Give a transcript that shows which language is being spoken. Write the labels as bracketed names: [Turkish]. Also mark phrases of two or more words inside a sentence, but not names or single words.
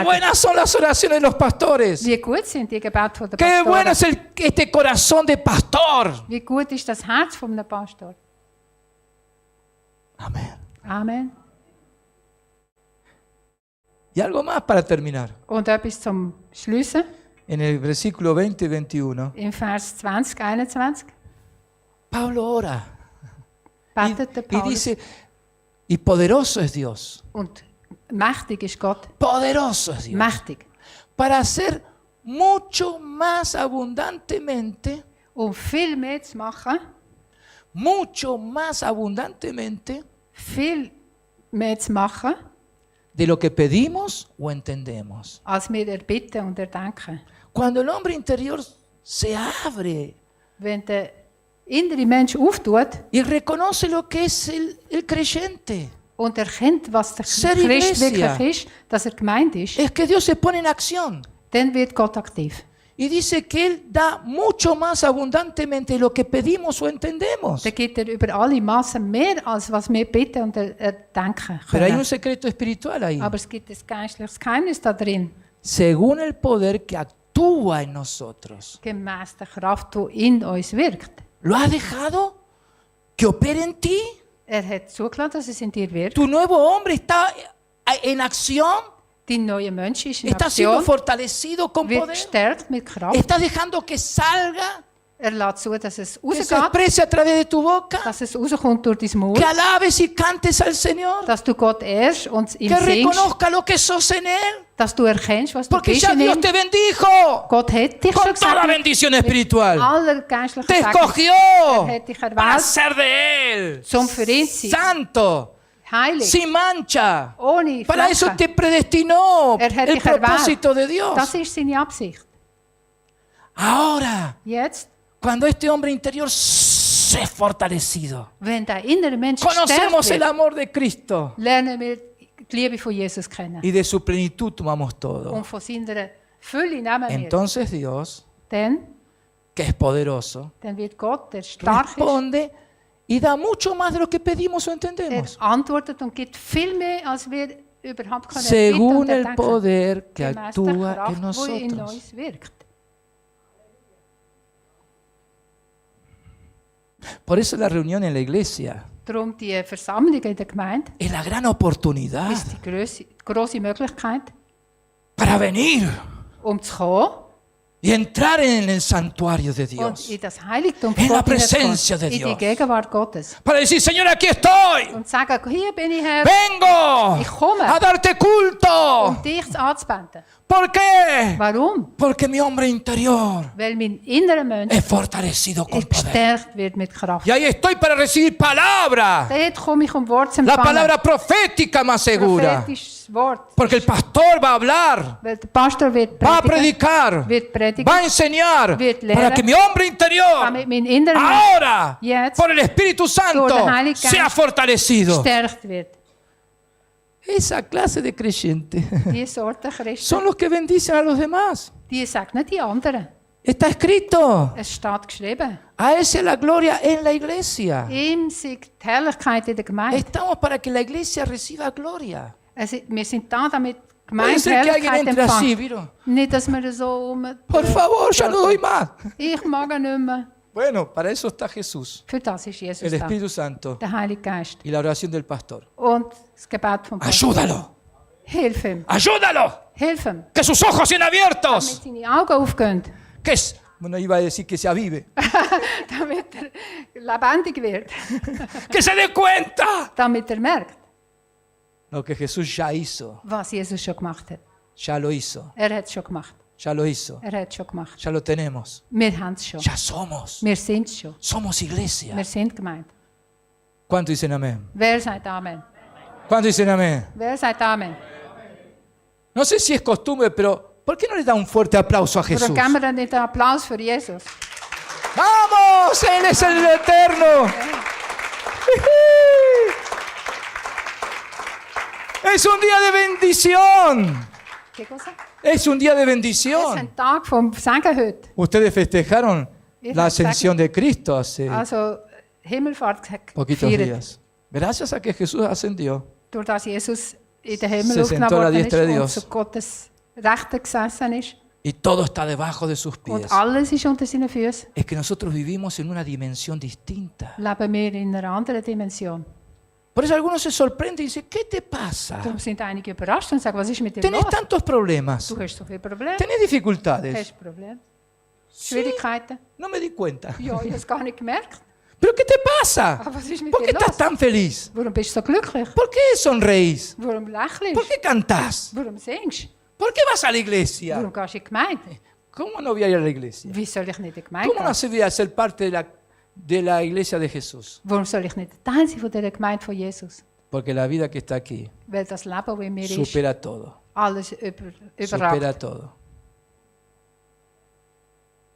[Spanish] buenas son las oraciones de los pastores. [German] Wie gut sind die Gebete der [Spanish] Qué bueno [German] Pastoren? [Spanish] es este corazón de pastor. [German] Wie gut ist das Herz von einem Pastor? [Spanish] Amén. [German] Amen. [Spanish] Y algo más para terminar. [German] Und etwas zum Schliessen. [Spanish] En el versículo 20 y 21, [German] Im Vers 20, 21 [Spanish] Pablo ora [German] betet der [Spanish] y [German] Paulus. [Spanish] dice, y poderoso es Dios. [German] Und mächtig ist Gott. [Spanish] Poderoso es Dios. [German] Mächtig. [Spanish] Para hacer mucho más abundantemente, [German] Viel mehr zu machen, [Spanish] mucho más abundantemente [German] viel mehr zu machen, [Spanish] de lo que pedimos o entendemos. [German] als wir erbitten und erdenken. [Spanish] Cuando el hombre interior se abre [German] Wenn der innere Mensch auftut [Spanish] y reconoce lo que es el creyente, [German] und erkennt, was der [Spanish] Ser [German] Christ [Spanish] Iglesia. [German] wirklich ist, dass er gemeint ist, [Spanish] es que Dios se pone en acción [German] dann wird Gott aktiv. [Spanish] y dice que Él da mucho más abundantemente de lo que pedimos o entendemos. [German] Dann gibt er über alle Massen mehr, als was wir bitten und erdenken [Spanish] Pero hay [German] können. [Spanish] un secreto espiritual ahí. [German] Aber es gibt ein geistliches Geheimnis da drin, [Spanish] Según el poder que actúa en nosotros. [German] gemäss der Kraft, die in uns wirkt. [Spanish] ¿Lo has dejado que opere en ti? [German] Hat zugelassen, dass es in dir wirkt. [Spanish] Tu nuevo hombre está en acción, [German] Dein neuer Mensch ist in [Spanish] está siendo [German] Aktion, [Spanish] fortalecido con [German] wird [Spanish] poder. [German] gestärkt mit Kraft. [Spanish] Está dejando que salga, [German] Er lässt zu, dass es [Spanish] que se [German] rausgeht, [Spanish] exprese a través de tu boca, [German] dass es rauskommt durch dein Mund, [Spanish] que alabes y cantes al Señor, [German] dass du Gott ehrst und ihm [Spanish] que [German] singst, [Spanish] reconozca lo que sos en Él, [German] dass du erkennst, was du [Spanish] porque [German] bist [Spanish] ya [German] in [Spanish] Dios [German] ihm. [Spanish] te bendijo [German] Gott hat dich schon [Spanish] con toda [German] gesagt, [Spanish] bendición espiritual. [German] aller geistlichen [Spanish] Te [German] Segen. [Spanish] escogió [German] hat dich [Spanish] para [German] erwählt, [Spanish] ser de Él, [German] zum für ihn zu sein, [Spanish] santo, [German] heilig, [Spanish] sin mancha. [German] ohne [Spanish] Para eso [German] Flecken. [Spanish] te predestinó [German] Er hat [Spanish] el [German] dich erwählt. [Spanish] propósito de Dios. [German] Das ist seine Absicht. [Spanish] Ahora, [German] Jetzt, [Spanish] cuando este hombre interior es fortalecido. [German] Wenn der innere Mensch [Spanish] Conocemos [German] gestärkt [Spanish] el [German] wird, [Spanish] amor de Cristo [German] lernen wir die Liebe von Jesus kennen. [Spanish] y de su plenitud tomamos todo. [German] Und von seiner Fülle nehmen wir. [Spanish] Entonces Dios, [German] Dann [Spanish] que es poderoso, [German] wird Gott, der stark ist, [Spanish] responde y da mucho más de lo que pedimos o entendemos. [German] antwortet und gibt viel mehr, als wir überhaupt können bitten [Spanish] Según [German] und [Spanish] el [German] denken. [Spanish] poder que [German] Gemäss der [Spanish] actúa [German] Kraft, [Spanish] en [German] die in [Spanish] nosotros. [German] uns wirkt. [Spanish] Por eso la reunión en la iglesia [German] Darum die Versammlung in der Gemeinde [Spanish] es la gran oportunidad [German] ist die grosse Möglichkeit, [Spanish] para venir [German] zu kommen [Spanish] y entrar en el santuario de [German] und [Spanish] Dios. [German] in das Heiligtum [Spanish] En [German] von [Spanish] la [German] Gott hineinzukommen, [Spanish] presencia de [German] in die [Spanish] Dios. [German] Gegenwart Gottes. [Spanish] Para decir, Señor, aquí estoy. [German] Und sagen, hier bin ich Herr, [Spanish] Vengo [German] Ich komme. [Spanish] a darte culto. [German] um dich anzubeten. [Spanish] ¿Por qué? [German] Warum? [Spanish] Porque mi hombre interior [German] Weil mein innerer Mensch [Spanish] es fortalecido con poder. [German] gestärkt wird mit Kraft. [Spanish] Y ahí estoy para recibir palabra. [German] Dort komme ich Wort zu [Spanish] La [German] empfangen. [Spanish] palabra profética más segura. [German] Prophetisches Wort. [Spanish] Porque el pastor va a hablar, [German] Weil der Pastor wird [Spanish] va a [German] predigen, [Spanish] predicar, [German] wird predigen, [Spanish] va a enseñar [German] wird lehren, [Spanish] para que mi hombre interior [German] damit mein innerer Mensch [Spanish] ahora [German] jetzt [Spanish] por el Espíritu Santo [German] durch den Heiligen Geist [Spanish] sea fortalecido. [German] gestärkt wird. [Spanish] Esa clase de creyentes [German] Die Sorte Christen, [Spanish] son los que bendicen a los demás. [German] die segnen die anderen. [Spanish] Está escrito, [German] Es steht geschrieben. [Spanish] a Él sea la gloria en la iglesia. [German] Ihm sei die Herrlichkeit in der Gemeinde. [Spanish] Estamos para que la iglesia reciba gloria. [German] Also, wir sind da, damit die [Spanish] Puede [German] Gemeinde [Spanish] ser que alguien [German] Herrlichkeit [Spanish] entre así, [German] empfängt. [Spanish] ¿vieron? [German] Nicht, dass wir so [Spanish] Por favor, ya no doy más. [German] Ich mag nicht mehr. [Spanish] Bueno, para eso está Jesús, [German] Für das ist Jesus [Spanish] el [German] da. [Spanish] Espíritu Santo [German] Der Heilige Geist. [Spanish] y la oración del pastor. [German] Und das Gebet vom Pastor. [Spanish] Ayúdalo, [German] Hilf ihm. [Spanish] ayúdalo, [German] Hilf ihm. [Spanish] que sus ojos sean [German] Damit [Spanish] abiertos, [German] seine Augen aufgehen. [Spanish] que es, bueno, iba a decir que se avive, [German] Damit er lebendig wird. [Spanish] que se dé cuenta [German] Damit er merkt, [Spanish] lo que Jesús ya hizo, [German] was Jesus schon gemacht hat. [Spanish] ya lo hizo, [German] Er hat es schon gemacht. [Spanish] ya lo hizo, [German] Er hat es schon gemacht. [Spanish] ya lo tenemos, [German] Wir haben es schon. [Spanish] ya somos, [German] Wir sind es schon. [Spanish] somos iglesia. [German] Wir sind gemeint. [Spanish] ¿Cuánto dicen amén? [German] Wer sagt Amen? [Spanish] ¿Cuánto dicen amén? [German] Wer sagt Amen? [Spanish] No sé si es costumbre, pero ¿por qué no le da un fuerte aplauso a Jesús? [German] Warum geben wir dann nicht einen Applaus für Jesus? [Spanish] ¡Vamos! Él es el eterno. Es un día de bendición. ¿Qué cosa? Es un día de [German] Es ist [Spanish] bendición. [German] ein Tag vom Segen heute. [Spanish] Ustedes festejaron [German] Wir [Spanish] la [German] haben [Spanish] ascensión de Cristo hace [German] Also Himmelfahrt [Spanish] poquitos [German] gefeiert. [Spanish] días. Gracias a que Jesús ascendió, [German] Durch das Jesus in den Himmel [Spanish] Se sentó a la [German] aufgenommen worden ist [Spanish] diestra de [German] und [Spanish] Dios. [German] zu Gottes Rechten gesessen ist. [Spanish] y todo está debajo de sus pies. [German] Und alles ist unter seinen Füßen. [Spanish] Es que nosotros vivimos en una dimensión distinta. [German] Leben wir in einer anderen Dimension. [Spanish] Por eso algunos se sorprenden y dicen, ¿qué te pasa? [German] Darum sind einige überrascht und sagen, was ist mit dir [Spanish] Tenés [German] los? [Spanish] tantos problemas, [German] Du hast so viele Probleme. [Spanish] tenés dificultades. [German] Hast Probleme? [Spanish] Sí, [German] Schwierigkeiten? [Spanish] no me di cuenta. [German] Ja, ich habe es gar nicht gemerkt. [Spanish] ¿Pero qué te pasa? [German] Aber was ist mit [Spanish] ¿Por qué [German] dir [Spanish] estás [German] los? [Spanish] tan feliz? [German] Warum bist du so glücklich? [Spanish] ¿Por qué sonreís? [German] Warum lächelst [Spanish] ¿Por [German] du? [Spanish] qué cantás? [German] Warum singst [Spanish] ¿Por qué vas a la iglesia? [German] Warum gehst du in die Gemeinde? [Spanish] ¿Cómo no voy a ir a la iglesia? [German] Wie soll ich nicht in die Gemeinde [Spanish] ¿Cómo no [German] gehen? [Spanish] voy a ser parte de la iglesia de Jesús? [German] Warum soll ich nicht Teil sein von dieser Gemeinde von Jesus? [Spanish] Porque la vida que está aquí [German] Weil das Leben, das in mir ist, [Spanish] supera todo. [German] alles [Spanish] Supera [German] überragt. [Spanish] todo. Amén.